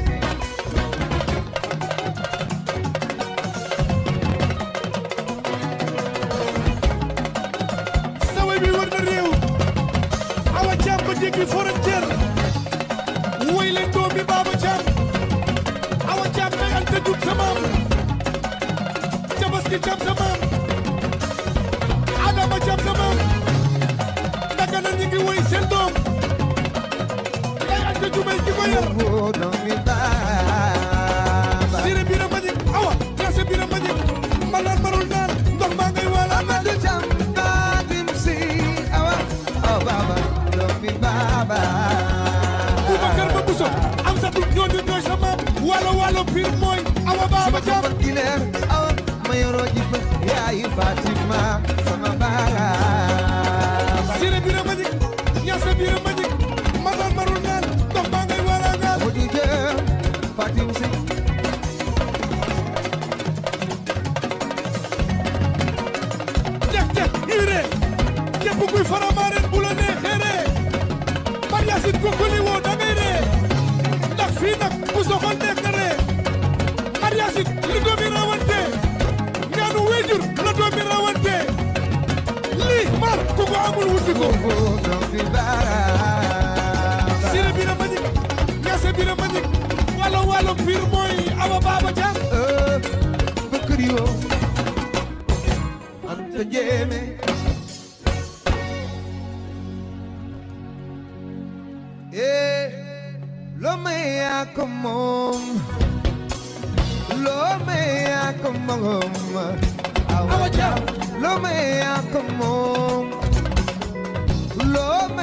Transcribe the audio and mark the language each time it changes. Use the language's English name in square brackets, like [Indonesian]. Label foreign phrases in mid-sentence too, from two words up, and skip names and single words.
[Wolof] saway bi war na réew awa jam ba jéggi [French] frontière [Wolof] woy leen doomi baaba jam awa jam day ante jub sa maam Tabaski jam sa maam Adama jam sa maam Dagana ñi ngi woy seen doom day ante jubay ki ko yar doomi baaba sire bira mañik awa yase bira mañik malaan marul naan ndox maa ngay wala Amadou Jam Fatim Sey awa baaba doomi baaba Boubacar ba Bousso am sa tut ñooñu ñooy sa maam walo pir mooy awa baaba jam ci leer awa ma yoroo ji fa yaayu Fatima sama baaba sire bira mañik ñase bira mañik malaan marul naan ndox maa ngay wala ngaan Amadou Jam Fatim Sey jex urée képp kuy faramaareen bu la neexee ree Mariasin kokkoli woo da ngay ree ndax fii nag bu soxal neex na ree Mariasin li doomi rawante ñaanu wéjur la doomi rawante lii mar ku ko amul wuti ko doomi baaba sire bira mañik ñase bira mañik walo pir mooy awa baaba jam bëkkëri yoo Anta Jéeme loo may yaa ko moom loo may yaa ko moom Awa Jam loo may yaa ko moom loo